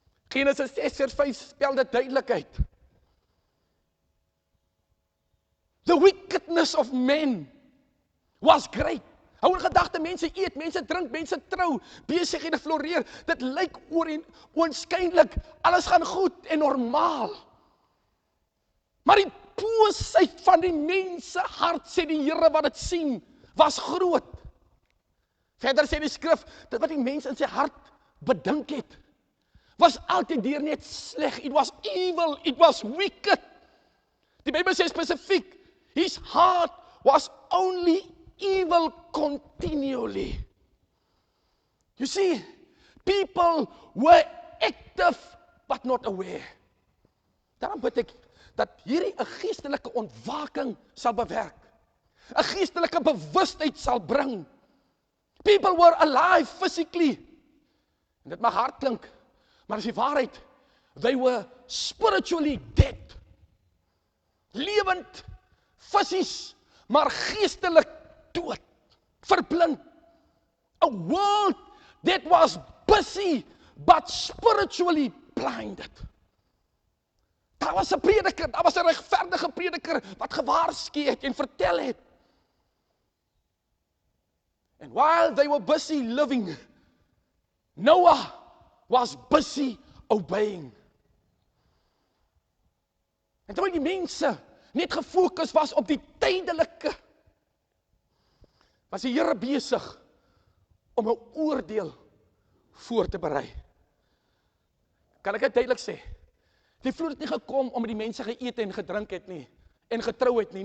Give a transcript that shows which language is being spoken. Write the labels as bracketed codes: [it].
[af] Genesis 6 vers 5 spel dit duidelik uit. [en] The wickedness of men was great. [af] Hou in gedagte, mense eet, mense drink, mense trou, besighede floreer. Dit lyk oënskynlik, alles gaan goed en normaal. Maar die boosheid van die mense hart, sê die Here wat dit sien, was groot. Verder sê die skrif, dit wat die mens in sy hart bedink het, was altyd deur net sleg. [en] It was evil, it was wicked. [af] Die Bybel sê spesifiek, [en] his heart was only evil continually. You see, people were active but not aware. [af] Daarom bid ek dat hierdie 'n geestelike ontwaking sal bewerk. 'n Geestelike bewustheid sal bring. [en] People were alive physically. [af] En dit mag hard klink, maar is die waarheid. [en] They were spiritually dead. [af] Lewend, fisies, maar geestelik dood, verblind. [en] A world that was busy but spiritually blinded. [af] Daar was 'n prediker, daar was 'n regverdige prediker wat gewaarsku het en vertel het. [en] And while they were busy living, Noah was busy obeying. [af] En terwyl die mense net gefokus was op die tydelike, was die Here besig om 'n oordeel voor te berei. Kan ek dit duidelik sê? Die vloed het nie gekom omdat die mense geëet en gedrink het nie, en getrou het nie.